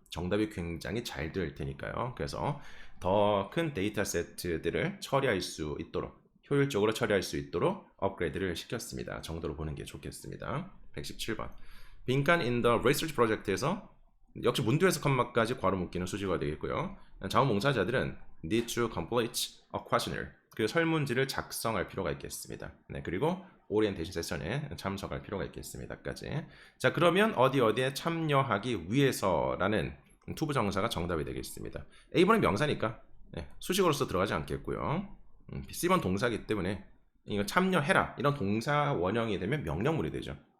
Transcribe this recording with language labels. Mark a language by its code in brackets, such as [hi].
[ko] 정답이 굉장히 잘 될 테니까요. 그래서 더 큰 데이터 세트들을 처리할 수 있도록, 효율적으로 처리할 수 있도록 업그레이드를 시켰습니다. 정도로 보는 게 좋겠습니다. 117번. 빈칸 [en] in the research project [ko] 에서 역시 문두에서 컴마까지 괄호 묶이는 수식어가 되겠고요. 자원봉사자들은 [en] need to complete a questionnaire. [ko] 그 설문지를 작성할 필요가 있겠습니다. 네, 그리고 오리엔테이션 세션에 참석할 필요가 있겠습니다까지. 자, 그러면 어디에 참여하기 위해서라는 투부정사가 정답이 되겠습니다. A번은 명사니까 네, 수식어로서 들어가지 않겠고요. C번 동사이기 때문에 이거 참여해라 이런 동사 원형이 되면 명령문이 되죠.